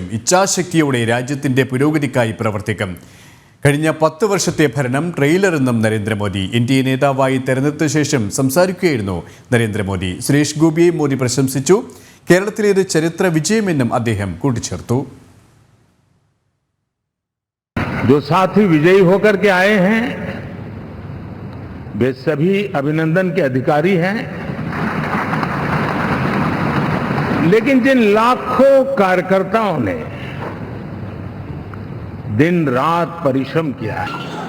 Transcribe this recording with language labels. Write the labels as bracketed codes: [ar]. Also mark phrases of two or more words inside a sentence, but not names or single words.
[ml] ഇച്ഛാശക്തിയോടെ രാജ്യത്തിന്റെ പുരോഗതിക്കായി പ്രവർത്തിക്കും. കഴിഞ്ഞ 10 വർഷത്തെ ഭരണം ട്രെയിലർ എന്നും നരേന്ദ്രമോദി. എൻഡിഎ നേതാവായി തെരഞ്ഞെടുത്ത ശേഷം സംസാരിക്കുകയായിരുന്നു നരേന്ദ്രമോദി. സുരേഷ് ഗോപിയെ മോദി പ്രശംസിച്ചു. കേരളത്തിലേത് ചരിത്ര വിജയമെന്നും അദ്ദേഹം കൂട്ടിച്ചേർത്തു. [hi] जो साथी विजयी होकर के आए हैं वे सभी अभिनंदन के अधिकारी हैं, लेकिन जिन लाखों कार्यकर्ताओं ने दिन रात परिश्रम किया है,